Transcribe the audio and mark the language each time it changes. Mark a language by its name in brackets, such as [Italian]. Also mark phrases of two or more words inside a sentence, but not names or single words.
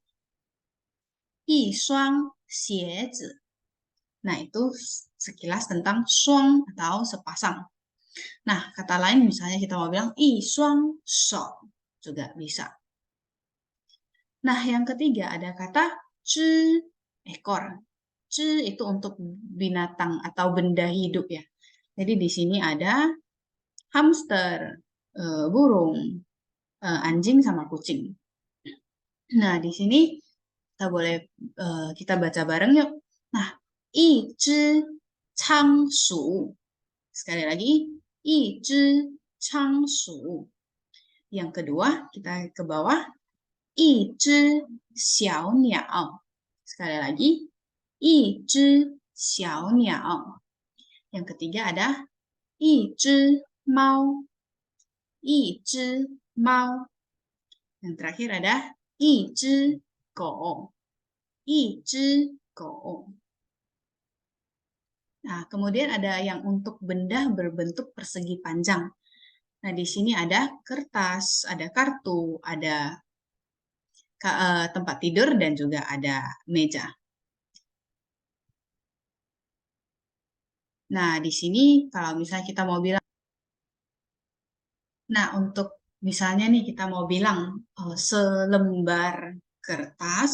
[Chinese] 一双鞋子. [Indonesian] Nah, itu sekilas tentang shuang atau sepasang. Nah, kata lain misalnya kita mau bilang [Chinese] 一双手 [Indonesian] juga bisa. Nah, yang ketiga ada kata 只, ekor. 只 itu untuk binatang atau benda hidup ya. Jadi di sini ada hamster, burung, anjing sama kucing. Nah, di sini kita boleh kita baca bareng yuk. Nah, [Chinese] 一只仓鼠. [Indonesian] Sekali lagi, [Chinese] 一只仓鼠. [Indonesian] Yang kedua, kita ke bawah. [Chinese] 一只小鸟. [Indonesian] Sekali lagi. [Chinese] 一只小鸟. [Indonesian] Yang ketiga ada [Chinese] 一只猫. 一只猫. [Indonesian] Yang terakhir ada [Chinese] 一只狗. 一只狗. [Indonesian] Nah, kemudian ada yang untuk benda berbentuk persegi panjang. Nah, di sini ada kertas, ada kartu, ada tempat tidur, dan juga ada meja. Nah, di sini kalau misalnya kita mau bilang, nah untuk misalnya nih kita mau bilang selembar kertas.